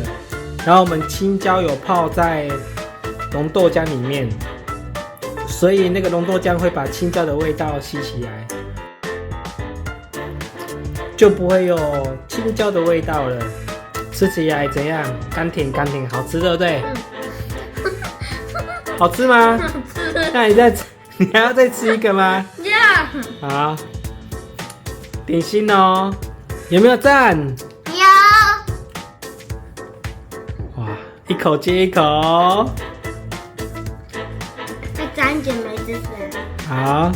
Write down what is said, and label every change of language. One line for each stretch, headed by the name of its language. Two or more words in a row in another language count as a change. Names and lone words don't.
Chinese: 然後我們青椒有泡在濃豆漿裡面，所以那個濃豆漿會把青椒的味道吸起來，就不會有青椒的味道了。吃起來怎樣？甘甜甘甜，好吃，對不對？好吃嗎？好吃。那你還要再吃一個嗎？要。好，點心哦，有沒有讚？有。哇，一口接一口。再沾一點梅子粉。好。